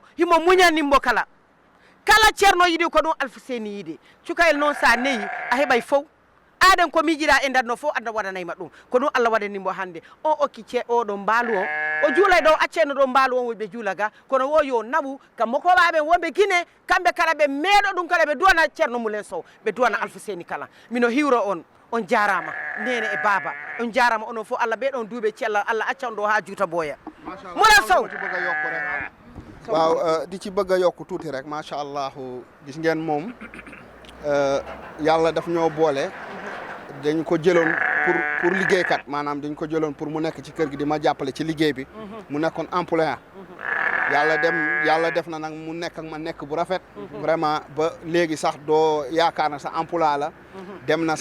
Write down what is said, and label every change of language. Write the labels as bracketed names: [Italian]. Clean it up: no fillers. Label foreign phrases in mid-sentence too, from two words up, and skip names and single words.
[Fula] himo muñanimbo kala ceerno yiɗi ko ɗum Alfousseni yiɗi cukayel noon sa neyi a heɓay fof aɗen ko miijiɗa e ndarno fof Allah waɗanayma ɗum ko ɗum Allah waɗanimbo hannde o okki oɗo mbaalu o juulay ɗo acceno ɗo mbaalu on woɓe juula ga kono wo yo naɓu kam mokowaɓe wonɓe Guinée kamɓe kala ɓe meeɗo ɗum kala ɓe duwana Thierno Moulay Sow ɓe duwana Alfousseni kala mino hiwro on jarama nene e baba on jarama onon fof Allah ɓeɗon duuɓe cella Allah accan ɗo ha juuta boya Moulay Sow [Wolof] waaw di ci bëgg a yokk tuuti rek [Arabic] ما شاء الله [Wolof] gis ngeen moom yàlla daf ñoo boole dañ ko jëloon pour liggéeykat maanaam dañ ko jëloon pour mu nekk ci kër gi di ma jàppale ci liggéey bi mu nekkoon employé yàlla def na nag mu nekk ak ma nekk bu rafet vraiment ba léegi sax doo yaakaar na sa emploi la dem na